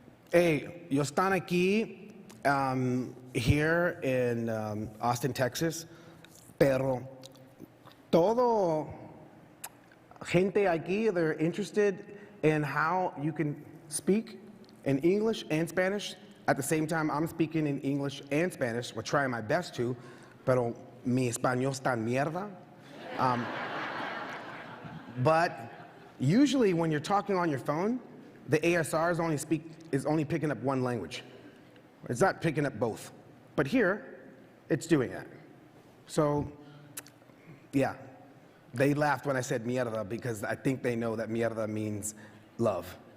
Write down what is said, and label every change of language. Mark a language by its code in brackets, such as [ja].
[en] Hey, [es] yo están aquí [en] here in Austin, Texas, [es] pero todo gente aquí, [en] they're interested in how you can speak in English and Spanish. At the same time, I'm speaking in English and Spanish. We're trying my best to, [es] pero mi español está en mierda. [en] But usually when you're talking on your phone, the ASR is only picking up one language. It's not picking up both. But here, it's doing that. So, yeah, they laughed when I said mierda because I think they know that mierda means love.